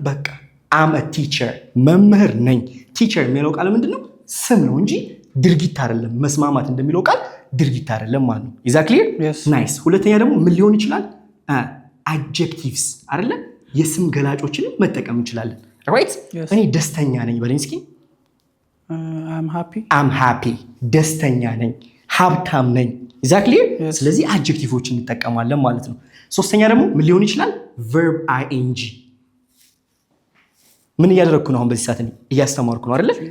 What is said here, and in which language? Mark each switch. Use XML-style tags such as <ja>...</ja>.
<am>በቃ</am> <en>am a teacher</en> <am>መምህር ነኝ። teacher የሚለው ቃል ምንድነው? ስም ነው እንጂ ድርጊት አይደለም። መስማማት እንደሚለው ቃል ድርጊት አይደለም ማለት ነው።</am> <en>is that clear?</en> <am>ናይስ። ሁለተኛ ደግሞ ምን ሊሆን ይችላል? adjectives አይደለ? የስም ገላጮችን መጠቀም እንችላለን። right? እኔ ደስተኛ ነኝ በለኝ እስኪ።</am> <en>I'm happy. I'm happy</en> <am>ደስተኛ ነኝ። ሀብታም ነኝ።</am> <en>is that clear?</en> <am>ስለዚህ adjectiveዎችን እንጠቀማለን ማለት ነው። ሶስተኛ ደግሞ ምን ሊሆን ይችላል? verb ing ምን እያደረግኩ ነው? አሁን በዚህ ሰዓት እያስተማርኩ ነው አይደለ?</am>